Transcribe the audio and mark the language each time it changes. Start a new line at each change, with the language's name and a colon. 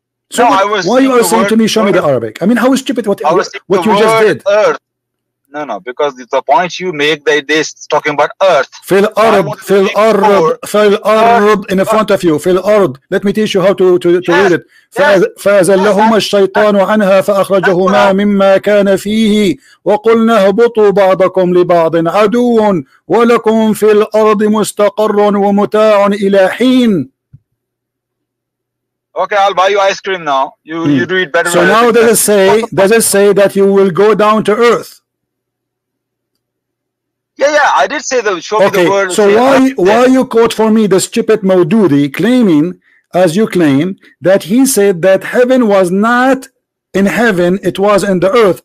English: So no, why you are saying to me, show me the Arabic? I mean, how stupid what you just did? Earth. No, because the point you make, they talking about earth. Fil ard in front of you. Fil ard. Let me teach you how to read it.
Arabic: فأزلهما الشيطان عنها فأخرجهما مما كان فيه وقلنا اهبطوا بعضكم لبعض عدو ولكم في الأرض مستقر ومتاع إلى حين.
English: Okay, I'll buy you ice cream now. You do it better. So now does it say that you will go down to earth? Yeah, I did say the show me the word. So why you quote for me the stupid Maududi claiming, as you claim, that he said that heaven was not in heaven, it was in the earth.